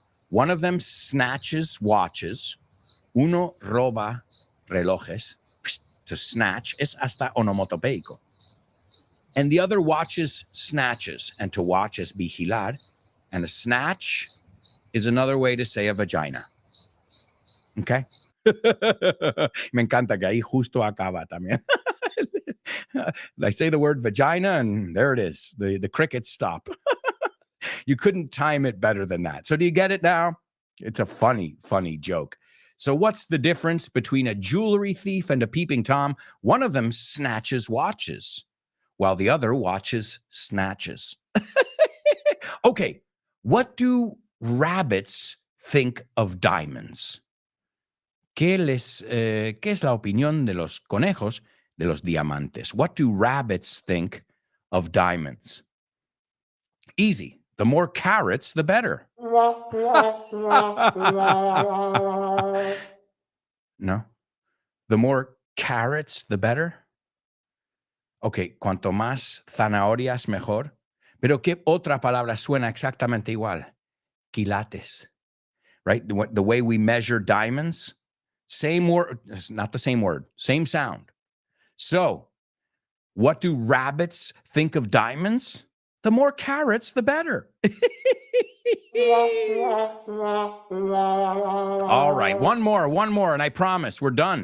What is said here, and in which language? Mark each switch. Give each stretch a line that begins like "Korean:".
English: One of them snatches watches.
Spanish: Uno roba relojes.
English: To snatch
Spanish: es hasta onomatopeico.
English: And the other watches snatches. And to watch is vigilar. And a snatch is another way to say a vagina. Okay?
Spanish: Me encanta que ahí justo acaba también.
English: I say the word vagina and there it is. The crickets stop. You couldn't time it better than that. So do you get it now? It's a funny, funny joke. So what's the difference between a jewelry thief and a peeping Tom? One of them snatches watches, while the other watches snatches. Okay, what do rabbits think of diamonds?
Spanish: ¿Qué es la opinión de los conejos de los diamantes?
English: What do rabbits think of diamonds? Easy. The more carrots, the better. No. The more carrots, the better.
Spanish: Okay, cuanto más zanahorias, mejor. Pero ¿qué otra palabra suena exactamente igual? quilates, right?
English: The way we measure diamonds, same word, not the same word, same sound. So, what do rabbits think of diamonds? The more carrots, the better. All right, one more, and I promise we're done.